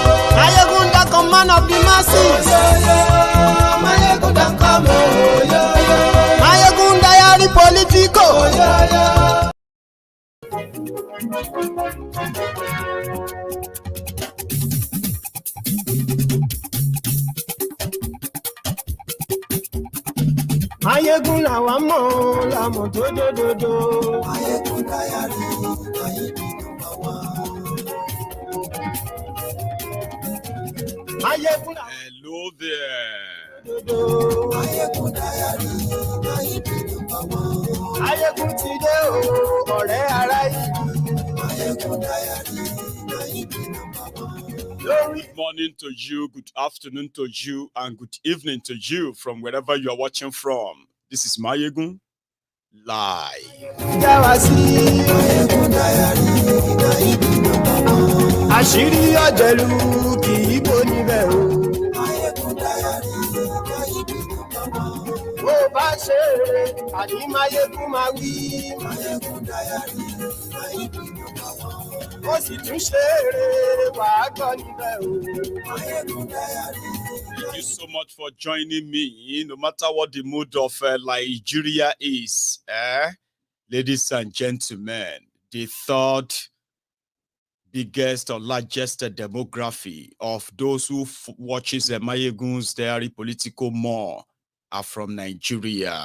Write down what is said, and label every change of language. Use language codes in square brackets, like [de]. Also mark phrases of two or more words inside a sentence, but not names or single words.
[en] Man of the masses, my ego don't come, oh yeah. My ego diary politico, oh yeah. My ego la wamo, la moto do. My ego diary, my ego number one. Hello there. Good morning to you, good afternoon to you, and good evening to you from wherever you are watching from. This is Mayegun Live. [yo] Àṣírí ọ̀jẹ̀lú kì í bò níbẹ̀ o. Bó bá ṣe eré, àní Máyégún máa wí. Ó sì tún ṣe eré, wàá gbọ́ níbẹ̀ o. [en] Thank you so much for joining me, no matter what the mood of Nigeria is. Ladies and gentlemen, the third biggest or largest demography of those who watches Mayegun's Diary Political more are from Nigeria.